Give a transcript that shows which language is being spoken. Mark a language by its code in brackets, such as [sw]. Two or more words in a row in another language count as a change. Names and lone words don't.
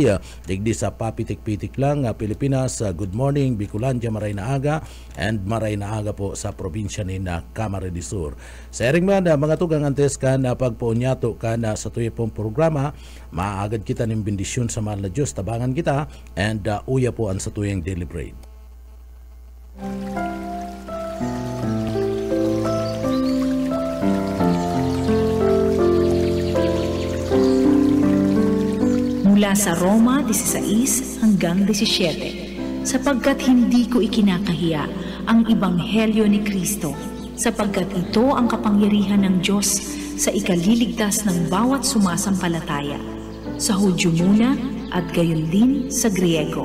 [bik] Digdi sa papitik-pitik lang, Pilipinas. [en] Good morning, [bik] Bicolandia, maray na aga. And maray na aga po sa probinsya ni Camarines Sur. Sa ering man, mga tugang, antes ka na pagpaunyato ka na sa tuyong pong programa, maagad kita ng bendisyon sa mahal na Diyos. Tabangan kita and uya po ang sa tuyong [en] daily bread. [tl] Mula sa Roma 16 hanggang 17, sapagkat hindi ko ikinakahiya ang Ebanghelyo ni Kristo, sapagkat ito ang kapangyarihan ng Diyos sa ikaliligtas ng bawat sumasampalataya, sa Hudyo muna at gayon din sa Griego.